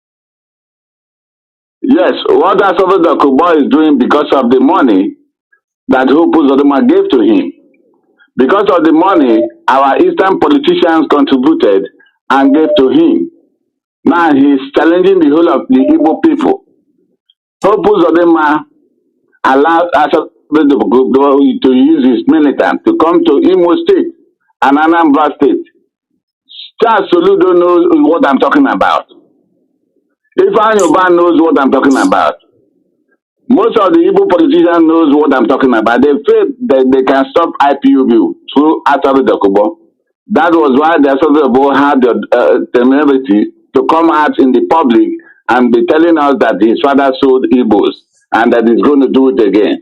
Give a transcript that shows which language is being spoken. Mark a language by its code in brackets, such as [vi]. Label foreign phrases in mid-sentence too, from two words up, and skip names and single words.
[en] Yes, what ASARI DOKUBO is doing because of the money that Opus Odema gave to him. Because of the money our Eastern politicians contributed and gave to him. Now he's challenging the whole of the Igbo people. Opus Odema allowed ASARI DOKUBO to use his militant to come to Imo State and Anambra State. Charles Soludo knows what I'm talking about. Ifeanyi Oba knows what I'm talking about. Most of the Igbo politicians knows what I'm talking about. They feel that they can stop IPOB through ASARI DOKUBO. That was why the ASARI DOKUBO had the temerity to come out in the public and be telling us that his father sold Igbos and that he's going to do it again.